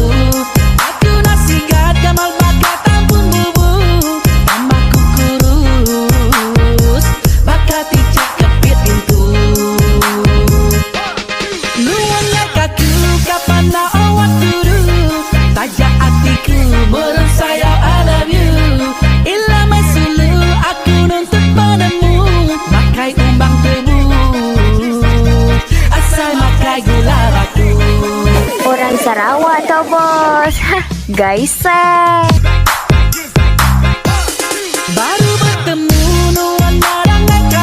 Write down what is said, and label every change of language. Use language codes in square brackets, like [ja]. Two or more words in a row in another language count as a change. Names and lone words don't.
[iba] Aku nak sigat gamal bakal tampung bubu. Namaku kurus bakal ticak kepit pintu. Nuan kaku kapan nak awak turu. Tajak hatiku mereng sayang [en] I love you. [iba] Ilamai sulu aku nuntut padamu. Makai umbang tebu asal makai gula batu. [ms] Orang Sarawak tau bos. Hah, guys [iba] baru bertemu nuan marang